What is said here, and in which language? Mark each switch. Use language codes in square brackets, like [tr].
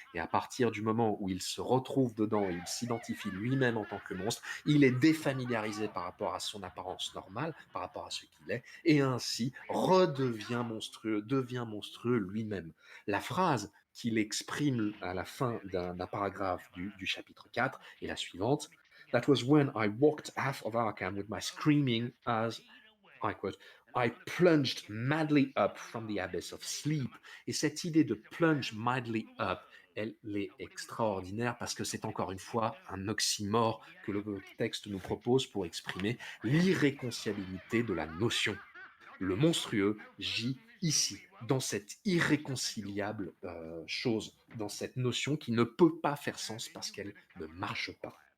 [fr] Et à partir du moment où il se retrouve dedans et il s'identifie lui-même en tant que monstre, il est défamiliarisé par rapport à son apparence normale, par rapport à ce qu'il est, et ainsi redevient monstrueux, devient monstrueux lui-même. La phrase qu'il exprime à la fin d'un paragraphe du chapitre 4 est la suivante. [en] That was when I walked out of Arkham with my screaming as, I quote, I plunged madly up from the abyss of sleep. [fr] Et cette idée de [en] plunge madly up, [fr] elle est extraordinaire parce que c'est encore une fois un oxymore que le texte nous propose pour exprimer l'irréconciliabilité de la notion. Le monstrueux gît ici, dans cette irréconciliable chose, dans cette notion qui ne peut pas faire sens parce qu'elle ne marche pas.